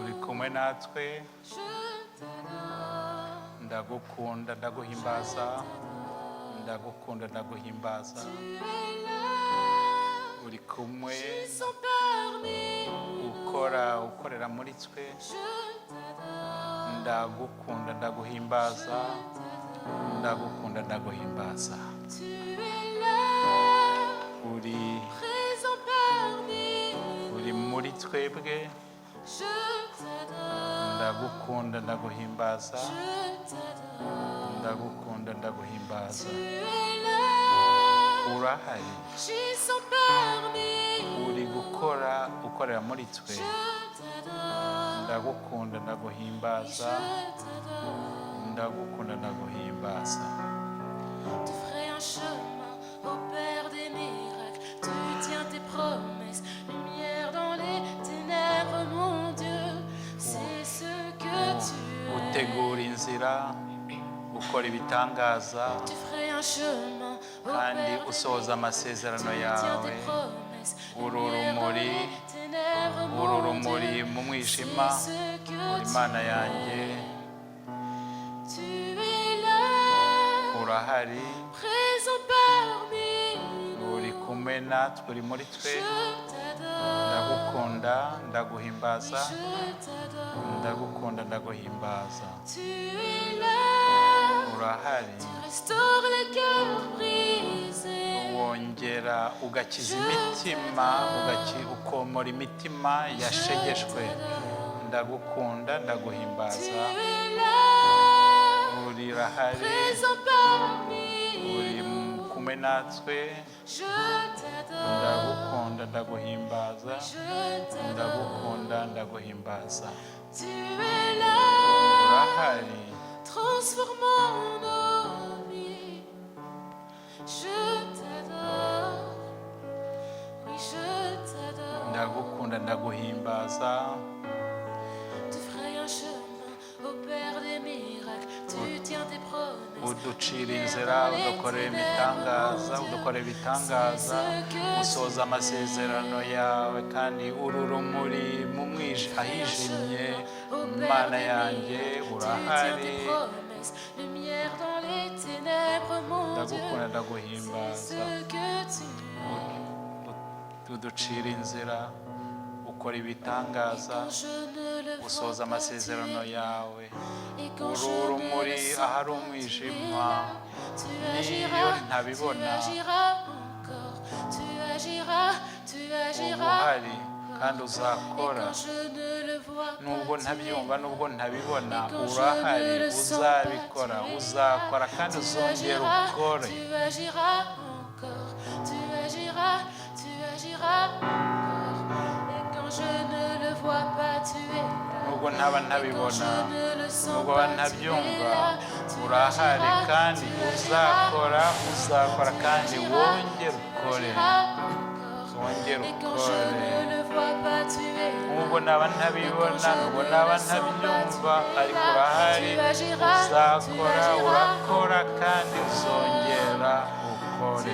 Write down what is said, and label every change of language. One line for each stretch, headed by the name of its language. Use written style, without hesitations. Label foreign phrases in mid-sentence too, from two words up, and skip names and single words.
Kinyarwanda: uri kumwe natwe,
French: Je t'adore.
Kinyarwanda: ndagukunda ndaguhimbaza, ndagukunda ndaguhimbaza.
French: Tu es là,
Kinyarwanda: uri kumwe
French: puissant parmi nous.
Kinyarwanda: ukorera muri twe,
French: Je t'adore.
Kinyarwanda: ndagukunda ndaguhimbaza, ndagukunda ndaguhimbaza.
French: Tu es là,
Kinyarwanda: uri
French: présent parmi nous.
Kinyarwanda: muri twebwe,
French: Je t'adore.
Kinyarwanda: ndagukunda ndaguhimbaza,
French: Je t'adore.
Kinyarwanda: ndagukunda ndaguhimbaza.
French: Tu es là,
Kinyarwanda: urahari,
French: puissant parmi nous.
Kinyarwanda: uri ukorera muri twe,
French: Je t'adore.
Kinyarwanda: ndagukunda ndaguhimbaza,
French: Je t'adore.
Kinyarwanda: ndagukunda ndaguhimbaza.
French: Tu ferais un chemin au Père des miracles. Tu tiens tes promesses, lumière dans les ténèbres, mon Dieu. C'est ce que tu es.
Kinyarwanda: utegura inzira, ukora ibitangaza,
French: Tu ferais un chemin au
Kinyarwanda: kandi
French: Père des
Kinyarwanda: usohoza
French: miracles.
Kinyarwanda: amasezerano
French: Tu tiens
Kinyarwanda: yawe.
French: tes promesses,
Kinyarwanda: uru
French: lumière dans
Kinyarwanda: rumuri,
French: les ténèbres,
Kinyarwanda: uru
French: mon
Kinyarwanda: rumuri
French: Dieu.
Kinyarwanda: mu mwijima,
French: C'est ce que
Kinyarwanda: uri
French: tu
Kinyarwanda: Mana yanjye,
French: Tu es là,
Kinyarwanda: urahari,
French: présent parmi nous.
Kinyarwanda: uri kumwe natwe, uri muri twe.
French: Je t'adore.
Kinyarwanda: ndagukunda ndaguhimbaza,
French: Je t'adore.
Kinyarwanda: ndagukunda ndaguhimbaza.
French: Tu es là,
Kinyarwanda: urahari,
French: restaure les cœurs brisés.
Kinyarwanda: wongera ugakiza imitima, ukomora imitima yashegeshwe. ndagukunda
French: Tu
Kinyarwanda: ndaguhimbaza.
French: es là,
Kinyarwanda: urahari,
French: présent parmi
Kinyarwanda: uri
French: nous.
Kinyarwanda: kumwe kumwe natwe
French: Je t'adore.
Kinyarwanda: ndagukunda ndaguhimbaza
French: Je t'adore.
Kinyarwanda: ndagukunda ndaguhimbaza
French: Tu es là,
Kinyarwanda: urahari
French: transformant nos vies. Je t'adore. Oui, je t'adore.
Kinyarwanda: ndagukunda ndaguhimbaza
French: Tu ferais un chemin au Père des miracles. Tu tiens tes promesses.
Kinyarwanda: uducira inzira udukorera imitangaza udukorera ibitangaza usoza amasezerano yawe kandi uri urumuri mu mwijima ahijimye Mana yanjye urahari
French: Lumière dans les ténèbres, mon Dieu.
Kinyarwanda: ndagukunda
French: C'est
Kinyarwanda: ndaguhimbaza
French: ce que tu es.
Kinyarwanda: uducira inzira ukora ibitangaza
French: Quand je ne le
Kinyarwanda: usoza
French: vois pas, tu
Kinyarwanda: amasezerano
French: es là.
Kinyarwanda: yawe
French: Et quand
Kinyarwanda: uri
French: je ne
Kinyarwanda: urumuri
French: le sens
Kinyarwanda: ahari
French: pas, tu es
Kinyarwanda: umwijima
French: là. Tu
Kinyarwanda: niyo
French: agiras, tu
Kinyarwanda: ntabibona
French: agiras encore. Tu agiras, tu
Kinyarwanda: uba
French: agiras.
Kinyarwanda: uhari kandi
French: Et
Kinyarwanda: uzakora
French: quand je ne le vois
Kinyarwanda: nubwo
French: pas, tu es
Kinyarwanda: ntabyumva
French: là.
Kinyarwanda: nubwo ntabibona
French: Et quand je
Kinyarwanda: urahari
French: ne le sens
Kinyarwanda: uzabikora
French: pas, tu es
Kinyarwanda: uzakora
French: là.
Kinyarwanda: kandi
French: Tu
Kinyarwanda: uzongera
French: agiras,
Kinyarwanda: ukore
French: tu agiras encore. Tu agiras, tu agiras encore. Et quand je ne le vois pas, tu es là.
Kinyarwanda: nubwo ntaba
French: Et quand
Kinyarwanda: ntabibona
French: je ne le sens
Kinyarwanda: nubwo
French: pas, tu es
Kinyarwanda: ntabyumva
French: là. Tu
Kinyarwanda: urahari
French: agiras,
Kinyarwanda: kandi
French: tu
Kinyarwanda: uzakora
French: agiras.
Kinyarwanda: uzakora kandi
French: Tu
Kinyarwanda: wongere
French: agiras, tu
Kinyarwanda: ukore
French: agiras encore.
Kinyarwanda: wongere
French: Et quand je
Kinyarwanda: ukore
French: ne le vois pas, tu es là.
Kinyarwanda: nubwo naba ntabibona nubwo naba ntabyumva ariko urahari uzakora urakora kandi uzongera ukore